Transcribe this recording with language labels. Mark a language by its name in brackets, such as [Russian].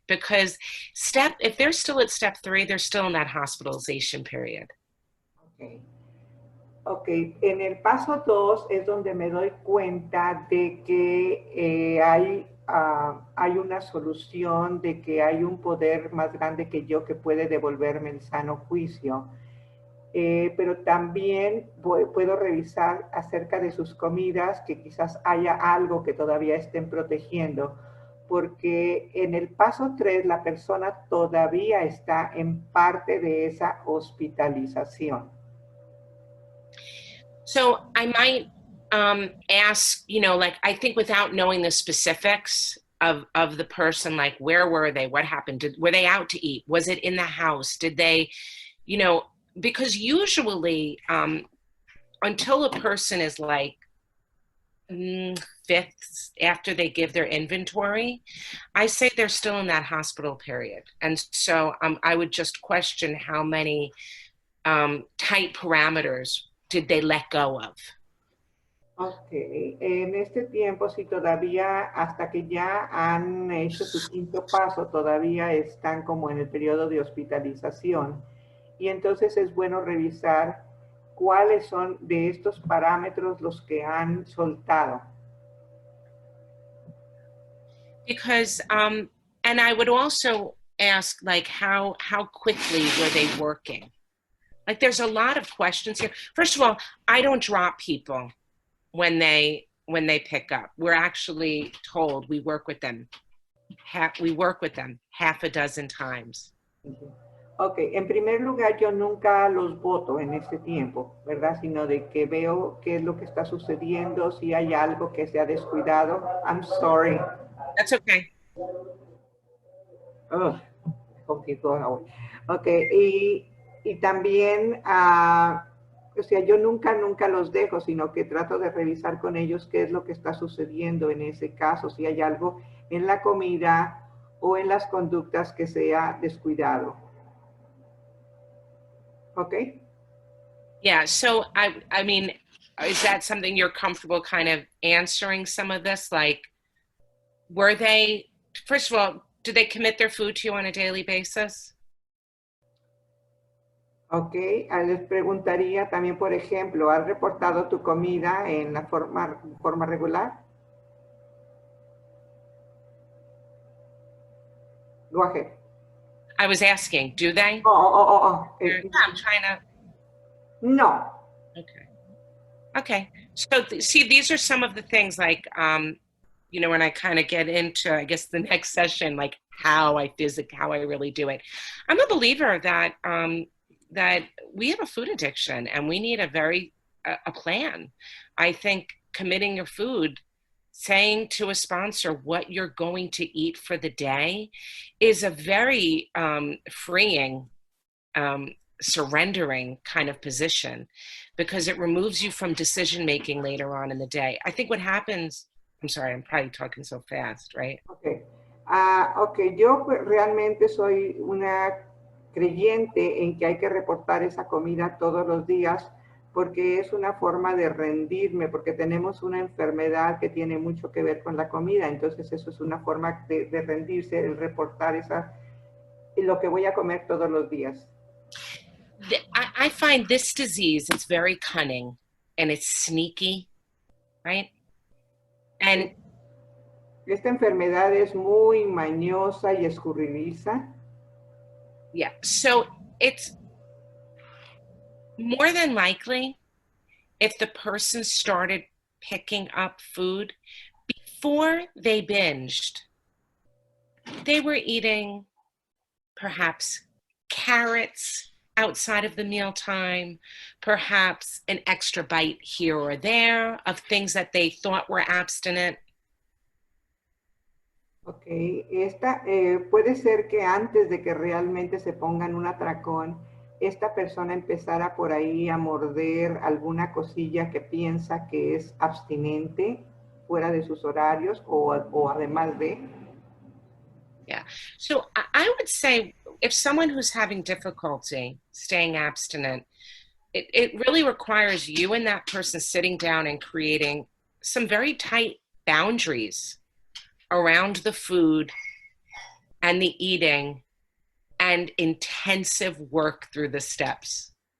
[English] Because if they're still at step 3, they're still in that hospitalization period. [Spanish] Ok, en el paso 2 es donde me doy cuenta de que hay una solución, de que hay un poder más grande que yo que puede devolverme el sano juicio. Pero también puedo revisar acerca de sus comidas, que quizás haya algo que todavía estén protegiendo, porque en el paso 3 la persona todavía está en parte de esa hospitalización. [English] So I might ask, I think without knowing the specifics of the person, like where were they, what happened, were they out to eat, was it in the house, did they, because usually until a person is like 5th after they give their inventory, I say they're still in that hospital period. And so I would just question how many tight parameters did they let go of. [Spanish] Ok, en este tiempo, si todavía, hasta que ya han hecho su 5º paso, todavía están como en el periodo de hospitalización. Y entonces es bueno revisar cuáles son de estos parámetros los que han soltado. [English] Because, and I would also ask, like, how quickly were they working? Like, there's a lot of questions here. First of all, I don't drop people when they pick up. We're actually told we work with them half a dozen times. [Spanish] Ok, en primer lugar, yo nunca los voto en este tiempo, ¿verdad? Sino de que veo qué es lo que está sucediendo, si hay algo que se ha descuidado. [English] I'm sorry. That's okay. [Spanish] Ugh, complicó ahora. Ok, y también, o sea, yo nunca los dejo, sino que trato de revisar con ellos qué es lo que está sucediendo en ese caso, si hay algo en la comida o en las conductas que se ha descuidado. Ok. [English] Yeah, so I mean, is that something you're comfortable kind of answering some of this? Like, were they, first of all, do they commit their food to you on a daily basis? [Spanish] Ok, les preguntaría también, por ejemplo, ¿has reportado tu comida en la forma regular? [English] Go ahead. I was asking, do they? Yeah, I'm trying to. No. Okay. Okay. So see, these are some of the things like, you know, when I kind of get into, I guess, the next session, like how I really do it. I'm a believer that that we have a food addiction and we need a plan. I think committing your food, saying to a sponsor what you're going to eat for the day, is a very freeing, surrendering kind of position, because it removes you from decision making later on in the day. I think what happens, I'm sorry, I'm probably talking so fast, right? Okay. [Spanish] Ok, yo realmente soy una creyente en que hay que reportar esa comida todos los días porque es una forma de rendirme, porque tenemos una enfermedad que tiene mucho que ver con la comida, entonces eso es una forma de rendirse, el reportar lo que voy a comer todos los días. [English] I find this disease, it's very cunning and it's sneaky, right? And [Spanish] esta enfermedad es muy mañosa y escurridiza. [English] Yeah, so it's more than likely, if the person started picking up food before they binged, they were eating perhaps carrots outside of the mealtime, perhaps an extra bite here or there of things that they thought were abstinent. [Spanish] Ok, esta puede ser que antes de que realmente se pongan un atracón, esta persona empezara por ahí a morder alguna cosilla que piensa que es abstinente fuera de sus horarios o además de. [English] Yeah, so I would say if someone who's having difficulty staying abstinent, it really requires you and that person sitting down and creating some very tight boundaries around the food and the eating and intensive work through the steps.